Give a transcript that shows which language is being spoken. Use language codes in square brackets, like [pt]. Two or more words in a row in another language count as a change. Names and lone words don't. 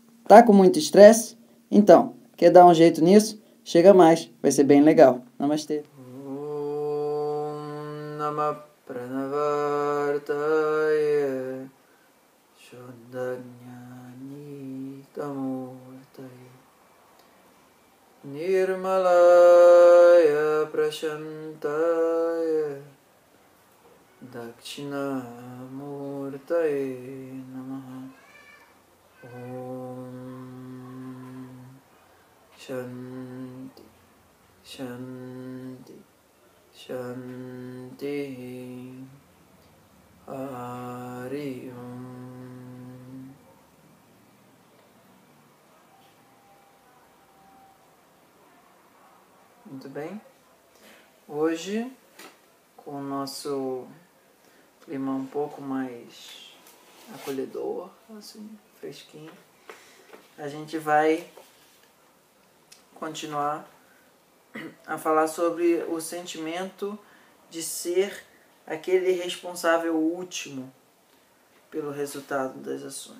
[pt] Tá com muito estresse? Então, quer dar um jeito nisso? Chega mais, vai ser bem legal. Namastê. [sa] ॐ नमः प्रणवार्तय शुद्धज्ञानि तमूर्तये निर्मलाय प्रशान्ताय दक्षिणामूर्तये नमः. ॐ शान्ति शान्ति शान्ति हरि ॐ. [pt] Muito bem. Hoje, com o nosso clima um pouco mais acolhedor, assim, fresquinho, a gente vai continuar a falar sobre o sentimento de ser aquele responsável último pelo resultado das ações.